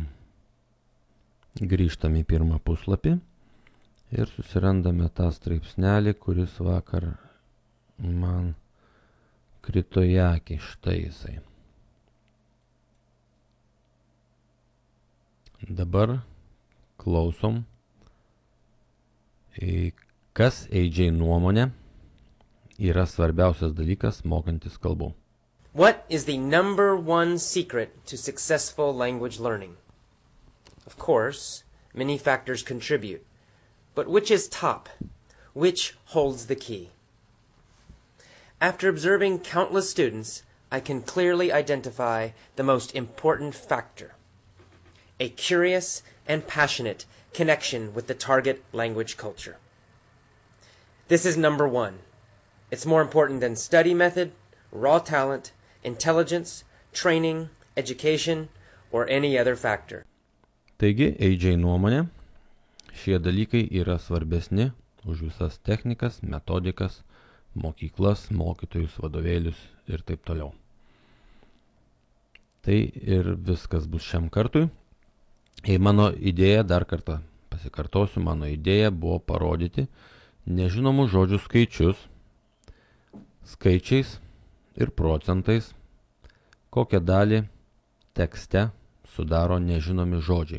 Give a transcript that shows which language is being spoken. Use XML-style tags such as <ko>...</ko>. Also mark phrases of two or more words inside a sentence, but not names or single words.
<lt>Grįžtam į pirmą puslapį ir susirandame tą straipsnelį, kuris vakar man krito į akį. Štai jisai. Dabar klausom, kas AJ nuomonė yra svarbiausias dalykas mokantis kalbų.</lt> <en>What is the #1 secret to successful language learning? Of course, many factors contribute, but which is top? Which holds the key? After observing countless students, I can clearly identify the most important factor: a curious and passionate connection with the target language culture. This is #1. It's more important than study method, raw talent, intelligence, training, education, or any other factor.</en> <lt>Taigi, AJ nuomonė, šie dalykai yra svarbesni už visas technikas, metodikas, mokyklas, mokytojus, vadovėlius ir taip toliau. Tai ir viskas bus šiam kartui. Mano idėja, dar kartą pasikartosiu, mano idėja buvo parodyti nežinomų žodžių skaičiais ir procentais, kokią dalį tekste sudaro nežinomi žodžiai.</lt>